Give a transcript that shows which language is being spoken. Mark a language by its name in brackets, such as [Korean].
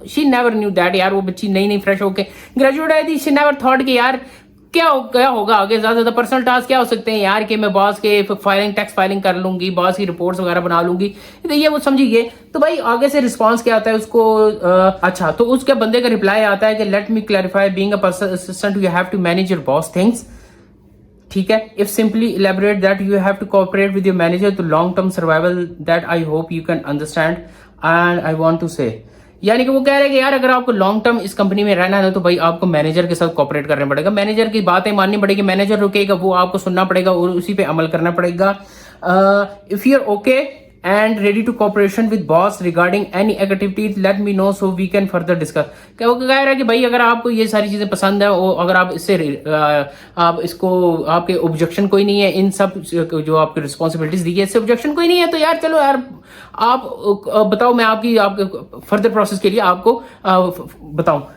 [English] she never knew that [Urdu] یار وہ بچی نئی فریش ہو کے گریجویٹ آئی تھی. [English] she never thought [Urdu] کہ یار کیا ہوگا آگے، زیادہ زیادہ پرسنل ٹاسک کیا ہو سکتے ہیں یار کہ میں باس کے ٹیکس فائلنگ کر لوں گی، باس کی رپورٹس وغیرہ بنا لوں گی، یہ وہ سمجھیے. تو بھائی آگے سے رسپانس کیا آتا ہے اس کو، اچھا تو اس کے بندے کا رپلائی آتا ہے کہ [English] Let me clarify being a personal assistant you have to manage your boss things. ٹھیک ہے، if simply elaborate that you have to cooperate with your manager to long term survival that I hope you can understand and I want to say. [Urdu] یعنی کہ وہ کہہ رہے ہیں کہ یار اگر آپ کو لانگ ٹرم اس کمپنی میں رہنا ہے تو بھائی آپ کو مینیجر کے ساتھ کوپریٹ کرنا پڑے گا، مینیجر کی باتیں ماننی پڑے گی، مینیجر رکے گا وہ آپ کو سننا پڑے گا اور اسی پہ عمل کرنا پڑے گا. [English] if you're okay and ready to cooperation with boss regarding any activities let me know so we can further discuss. [Urdu] کہ وہ کہہ رہا ہے کہ بھائی اگر آپ کو یہ ساری چیزیں پسند ہے اور اگر آپ اس سے آپ اس کو آپ کے آبجیکشن کوئی نہیں ہے ان سب جو آپ کی رسپانسبلٹیز دی ہے اس سے آبجیکشن کوئی نہیں ہے تو یار چلو یار آپ بتاؤ، میں آپ کی فردر پروسیس کے لیے آپ کو بتاؤں.